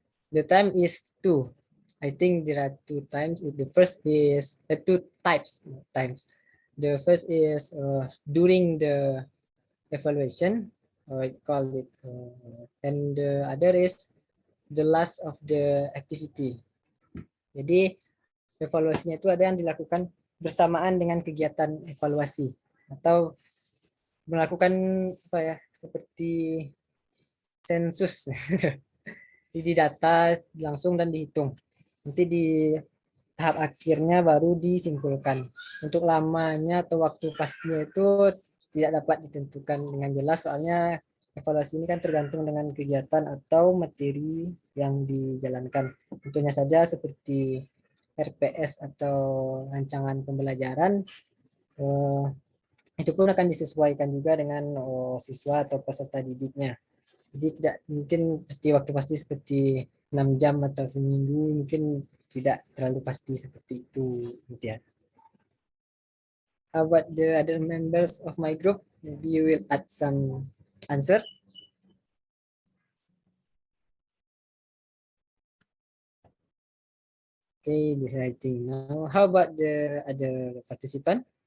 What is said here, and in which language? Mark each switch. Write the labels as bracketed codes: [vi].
[en] The time is 2. I think there are 2 times. The first is 2 types. The first is during the evaluation, I call it, and the other is the last of the activity. [id] Jadi evaluasinya itu ada yang dilakukan bersamaan dengan kegiatan evaluasi atau melakukan apa ya, seperti sensus. Jadi data langsung dan dihitung. Nanti di tahap akhirnya baru disimpulkan. Untuk lamanya atau waktu pastinya itu tidak dapat ditentukan dengan jelas, soalnya evaluasi ini kan tergantung dengan kegiatan atau materi yang dijalankan. Tentunya saja seperti RPS atau rancangan pembelajaran, itu pun akan disesuaikan juga dengan siswa atau peserta didiknya. Jadi tidak mungkin waktu pasti seperti 6 jam atau seminggu, mungkin tidak terlalu pasti seperti itu. Ya. [en] How about the other members of my group? Maybe you will add some answer. Okay, this I think now. How about the other participant?